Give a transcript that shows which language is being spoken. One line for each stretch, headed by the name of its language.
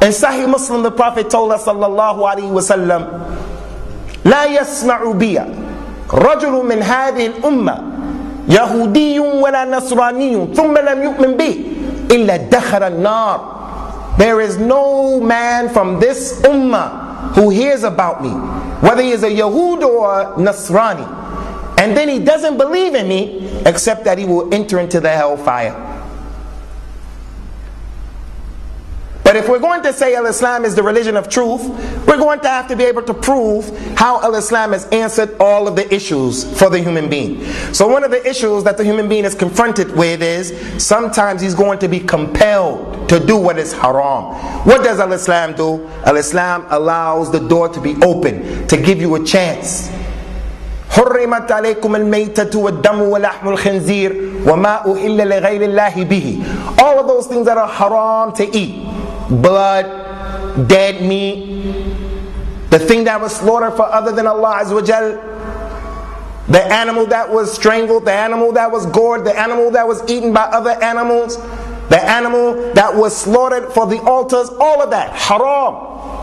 English: In Sahih Muslim, the Prophet told us sallallahu alayhi wa sallam,
Arabic: لَا يَسْمَعُ بِيَ رَجُلٌ مِنْ هَذِهِ الْأُمَّةِ يَهُودِيٌّ وَلَا نَصْرَانِيٌّ ثُمَّ لَمْ يُؤْمِنْ بِهِ إِلَّا دَخَلَ النَّارِ.
English: There is no man from this ummah who hears about me, whether he is a Yahud or a Nasrani, and then he doesn't believe in me, except that he will enter into the hellfire. But if we're going to say al-Islam is the religion of truth, we're going to have to be able to prove how al-Islam has answered all of the issues for the human being. So one of the issues that the human being is confronted with is sometimes he's going to be compelled to do what is haram. What does al-Islam do? Al-Islam allows the door to be open, to give you a chance.
Arabic: حرمت عليكم الميتة والدم ولحم الخنزير وما أهل لغير الله به.
English: All of those things that are haram to eat. Blood, dead meat, the thing that was slaughtered for other than Allah Azza wa Jal, the animal that was strangled, the animal that was gored, the animal that was eaten by other animals, the animal that was slaughtered for the altars, all of that, haram.